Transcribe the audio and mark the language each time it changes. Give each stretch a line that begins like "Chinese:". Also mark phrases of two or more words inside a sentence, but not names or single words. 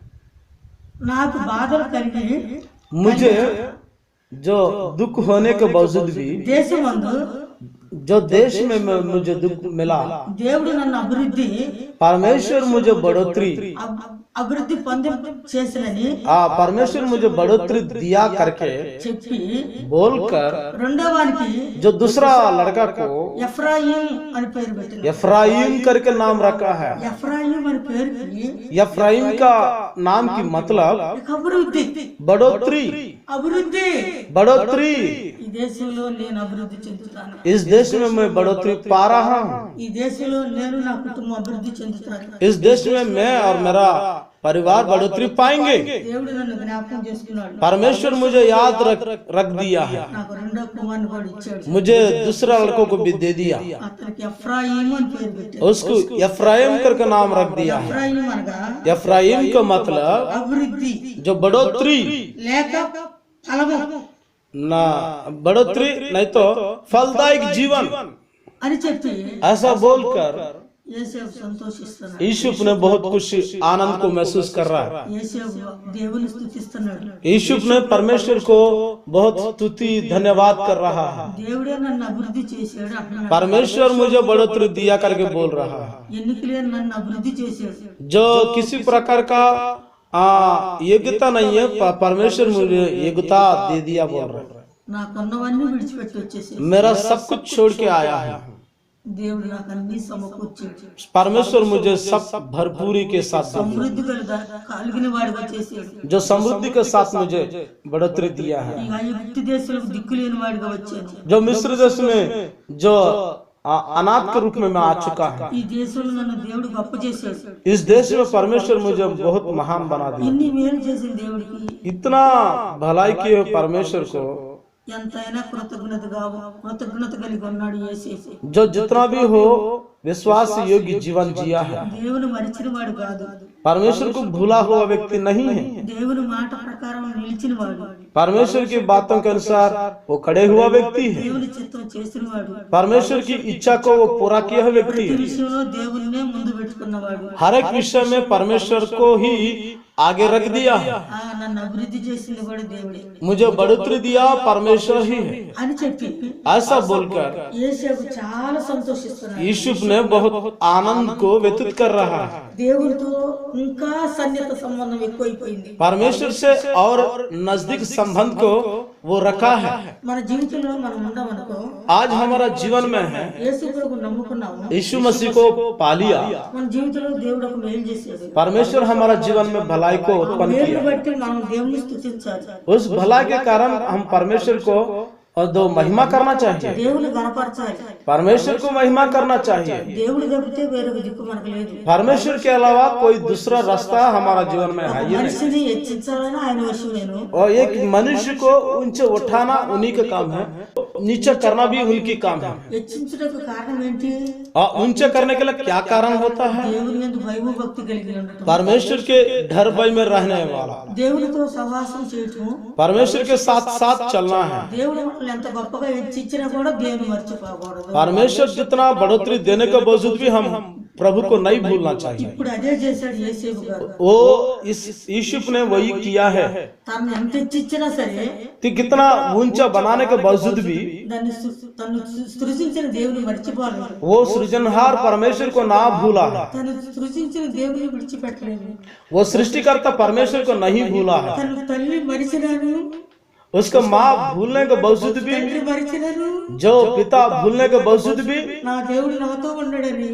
Telugu: నాకు బాధలు కలిగి
Hindi: मुझे जो दुख होने के बावजूद भी
Telugu: దేశమందు
Hindi: जो देश में मुझे दुख मिला,
Telugu: దేవుడు నన్ను అభివృద్ధి
Hindi: परमेश्वर मुझे बढ़ोतरी
Telugu: అభివృద్ధి పొంది చేసినని
Hindi: परमेश्वर मुझे बढ़ोतरी दिया करके
Telugu: చెప్పి
Hindi: बोलकर
Telugu: రెండో వానికి
Hindi: जो दूसरा लड़का को
Telugu: ఎఫ్రాయిం అని పేరు పెట్టింది.
Hindi: एफ्राइम करके नाम रखा है।
Telugu: ఎఫ్రాయిం అని పేరుకి
Hindi: एफ्राइम का नाम की मतलब
Telugu: అభివృద్ధి,
Hindi: बढ़ोतरी,
Telugu: అభివృద్ధి.
Hindi: बढ़ोतरी।
Telugu: ఈ దేశంలో నేను అభివృద్ధి చెందుతాను,
Hindi: इस देश में मैं बढ़ोतरी पा रहा हूँ,
Telugu: ఈ దేశంలో నేను నా కుటుంబం అభివృద్ధి చెందుతాను.
Hindi: इस देश में मैं और मेरा परिवार बढ़ोतरी पाएंगे।
Telugu: దేవుడు నన్ను జ్ఞాపకం చేసుకున్నాడు,
Hindi: परमेश्वर मुझे याद रख दिया है,
Telugu: నాకు రెండో కుమారుని కూడా ఇచ్చాడు,
Hindi: मुझे दूसरा लड़कों को भी दे दिया,
Telugu: అతనికి ఎఫ్రాయిం అని పేరు పెట్టాడు.
Hindi: उसको एफ्राइम करके नाम रख दिया है।
Telugu: ఎఫ్రాయిం అనగా
Hindi: एफ्राइम का मतलब
Telugu: అభివృద్ధి
Hindi: जो बढ़ोतरी,
Telugu: లేక ఫలము
Hindi: ना बढ़ोतरी नहीं तो फलदायक जीवन,
Telugu: అని చెప్పి
Hindi: ऐसा बोलकर
Telugu: యేసేపు సంతోషిస్తున్నాడు.
Hindi: यूसुफ ने बहुत खुशी आनंद को महसूस कर रहा है।
Telugu: యేసేపు దేవుని స్తుతిస్తున్నాడు,
Hindi: यूसुफ ने परमेश्वर को बहुत स्तुति धन्यवाद कर रहा है।
Telugu: దేవుడే నన్ను అభివృద్ధి చేశాడు అంటున్నాడు.
Hindi: परमेश्वर मुझे बढ़ोतरी दिया करके बोल रहा है।
Telugu: ఎన్నికలే నన్ను అభివృద్ధి చేశాడు,
Hindi: जो किसी प्रकार का योग्यता नहीं है, परमेश्वर मुझे योग्यता दे दिया बोल रहा है।
Telugu: నాకున్నవన్నీ విడిచిపెట్టి వచ్చేసి
Hindi: मेरा सब कुछ छोड़ के आया है।
Telugu: దేవుడు నాకు అన్ని సమకూర్చాడు,
Hindi: परमेश्वर मुझे सब भरपूरी के साथ दिया,
Telugu: సమృద్ధి కలిగిన వాడిగా చేశాడు.
Hindi: जो समृद्धि के साथ मुझे बढ़ोतरी दिया है।
Telugu: ఈ ఐగుప్తు దేశంలో దిక్కులేని వాడిగా వచ్చాను,
Hindi: जो मिस्र देश में जो अनाथ के रूप में मैं आ चुका है,
Telugu: ఈ దేశంలో నన్ను దేవుడు గొప్ప చేశాడు.
Hindi: इस देश में परमेश्वर मुझे बहुत महान बना दिया।
Telugu: ఇన్ని మేలు చేసిన దేవుడికి
Hindi: इतना भलाई किए परमेश्वर को
Telugu: ఎంతైనా కృతజ్ఞత కలిగి ఉన్నాడు యేసేపు.
Hindi: जो जितना भी हो विश्वास योग्य जीवन जिया है।
Telugu: దేవుని మరిచిన వాడు కాదు,
Hindi: परमेश्वर को भूला हुआ व्यक्ति नहीं है,
Telugu: దేవుని మాట ప్రకారం నిలిచిన వాడు,
Hindi: परमेश्वर की बातों के अनुसार वो खड़े हुआ व्यक्ति है,
Telugu: దేవుని చిత్తం చేసిన వాడు,
Hindi: परमेश्वर की इच्छा को वो पूरा किया हुआ व्यक्ति
Telugu: ప్రతి
Hindi: है।
Telugu: విషయంలో దేవునినే ముందు పెట్టుకున్నవాడు,
Hindi: हर एक विषय में परमेश्वर को ही आगे रख दिया,
Telugu: నన్ను అభివృద్ధి చేసింది కూడా దేవుడే
Hindi: मुझे बढ़ोतरी दिया परमेश्वर ही है।
Telugu: అని చెప్పి
Hindi: ऐसा बोलकर
Telugu: యేసేపు చాలా సంతోషిస్తున్నాడు.
Hindi: यूसुफ ने बहुत आनंद को व्यतीत कर रहा है।
Telugu: దేవుడితో ఇంకా సన్నిహిత సంబంధం ఎక్కువైపోయింది.
Hindi: परमेश्वर से और नजदीक संबंध को वो रखा है।
Telugu: మన జీవితంలో మనం ఉన్నామనుకో,
Hindi: आज हमारा जीवन में है,
Telugu: యేసు ప్రభువును నమ్ముకున్నాము,
Hindi: यीशु मसीह को पा लिया,
Telugu: మన జీవితంలో దేవుడు ఒక మేలు చేశాడు.
Hindi: परमेश्वर हमारा जीवन में भलाई को उत्पन्न
Telugu: మేలును
Hindi: किया।
Telugu: బట్టి మనం దేవుని స్తుతించాలి.
Hindi: उस भलाई के कारण हम परमेश्वर को और दो महिमा करना चाहिए,
Telugu: దేవుని గణపరచాలి.
Hindi: परमेश्वर को महिमा करना चाहिए।
Telugu: దేవుడు తప్పితే వేరొక దిక్కు మనకు లేదు.
Hindi: परमेश्वर के अलावा कोई दूसरा रास्ता हमारा जीवन में है ही नहीं।
Telugu: మనిషిని హెచ్చించాలని ఆయన వశమేను.
Hindi: और एक मनुष्य को ऊंचे उठाना उन्हीं का काम है, नीचे करना भी उनकी काम है।
Telugu: హెచ్చించుటకు కారణం ఏంటి?
Hindi: और ऊंचे करने के लिए क्या कारण होता है?
Telugu: దేవుని యందు భయము భక్తి కలిగి ఉండటం,
Hindi: परमेश्वर के डर भय में रहने वाला,
Telugu: దేవునితో సహవాసం చేయటం,
Hindi: परमेश्वर के साथ साथ चलना है।
Telugu: దేవుడు మనల్ని ఎంత గొప్పగా హెచ్చించినా కూడా దేవుని మర్చిపోకూడదు.
Hindi: परमेश्वर जितना बढ़ोतरी देने के बावजूद भी हम प्रभु को नहीं भूलना चाहिए।
Telugu: ఇప్పుడు అదే చేశాడు యేసేపు గారు.
Hindi: वो इस यूसुफ ने वही किया है
Telugu: తను ఎంత హెచ్చించినా సరే
Hindi: कि कितना ऊंचा बनाने के बावजूद भी
Telugu: తను సృజించిన దేవుని మర్చిపోలేదు.
Hindi: वो सृजनहार परमेश्वर को ना भूला है।
Telugu: తను సృజించిన దేవుని విడిచిపెట్టలేదు.
Hindi: वो सृष्टिकर्ता परमेश्वर को नहीं भूला है।
Telugu: తన తల్లి మరిచినాను,
Hindi: उसका माँ भूलने के बावजूद भी,
Telugu: తండ్రి మరిచినాను,
Hindi: जो पिता भूलने के बावजूद भी
Telugu: నా దేవుడు నాతో ఉండడని